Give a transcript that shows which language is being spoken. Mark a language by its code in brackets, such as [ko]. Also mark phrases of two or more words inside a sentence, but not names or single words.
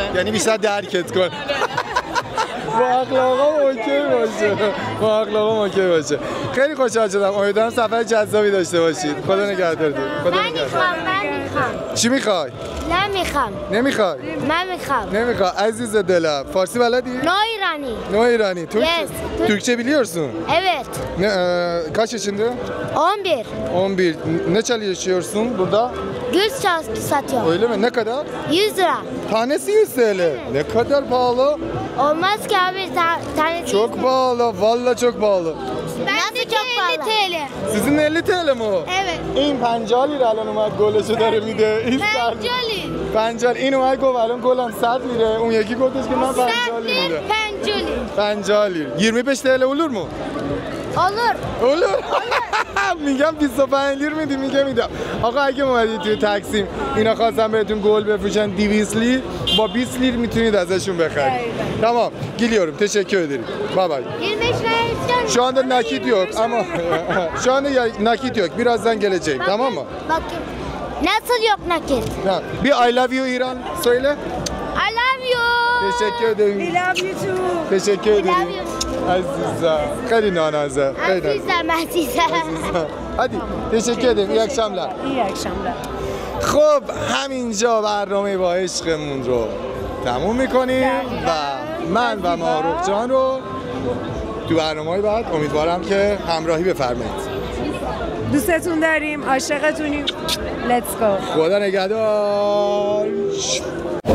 [fa] یعنی بیشتر درکت کن. با اخلاقام اوکی باشه. خیلی خوشحال شدم. امیدوارم سفر جذابی داشته باشید. خدا نگهدارتون. من میخوام. چی میخوای؟ نمیخوای؟ من نمیخوای. عزیز دلم فارسی بلدی؟ [en] No [tr] İrani. Türkçe biliyorsun. Evet. Kaç yaşında? 11. Ne çalışıyorsun burada? Gül satıyorum. Öyle mi? Ne kadar? 100 lira. Tanesi 100 TL. Ne kadar pahalı? Olmaz ki abi tanesi. Çok pahalı. Vallahi çok pahalı. Nasıl çok pahalı? 50 TL. Sizin 50 TL mi o? Evet. [fa] این 50 لیره الان اومد گلشو داره میده. این 50 این اومد گفت الان گلم 100 لیره. اون یکی گفتش که من 50 لیره. 50 لیره. [tr] 25 TL olur mu? Olur. [fa] میگم 25 لیر میدی، میگم آقا اگه اومدید توی تقسیم اینا خواستن بهتون گل بفروشن 200 لیر با 20 لیر میتونید ازشون بخرید. [tr] Tamam geliyorum, teşekkür ederim. [en] Bye bye. [tr] 25 lira. Şu anda nakit yok ama şu anda nakit yok, birazdan gelecek. Tamam mı? Bakayım. Nasıl yok nakit? Bir [en] I love you [tr] İran söyle. [en] I love you. [tr] Teşekkür ederim. [en] We love you too. [tr] Teşekkür ederim. Azizem. [fa] خیلی نانازه. عزیزم. [tr] hadi teşekkür ederim. İyi akşamlar. İyi akşamlar. [fa] خب همینجا برنامه با عشقمون رو تموم میکنیم و من و ماروق جان رو تو برنامه‌های بعد امیدوارم که همراهی بفرمایید. دوستتون داریم، عاشقتونیم. [en] Let's go. [fa] خدا نگهدار.